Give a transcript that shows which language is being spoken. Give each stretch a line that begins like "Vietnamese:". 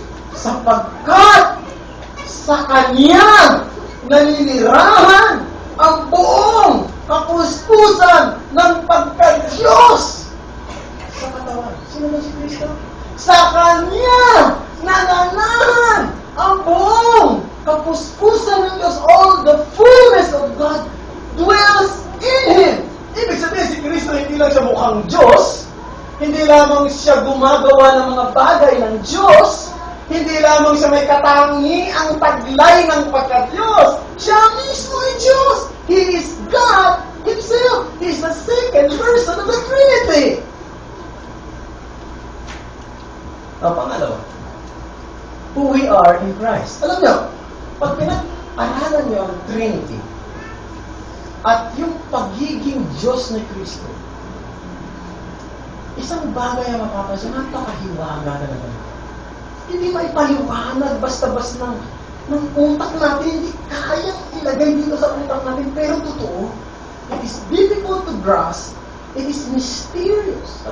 Filipino: Sapagkat sa Kanya naninirahan ang buong kapuspusan ng pagka-Diyos sa katawan. Sino ba si Kristo? Sa Kanya nananahan ang buong kapuspusan ng Diyos.
English: All the fullness of God dwells in Him.
Filipino: Ibig sabihin, si Kristo hindi lang siya mukhang Diyos, hindi lamang siya gumagawa ng mga bagay ng Diyos, hindi lamang siya may katangiang taglay ng pagka-Diyos. Siya mismo ay Diyos.
English: He is God Himself.
Filipino: He is the second person of the Trinity. Pangalawa,
English: who we are in Christ.
Filipino: Alam niyo, pag pinag-aralan niyo ang Trinity at yung pagiging Diyos ni Kristo, isang bagay ang mapapansin, napakahiwaga na naman. Hindi maipaliwanag basta-basta ng utak natin, hindi kayang ilagay dito sa utak natin, pero totoo,
English: it is difficult to grasp, it is mysterious.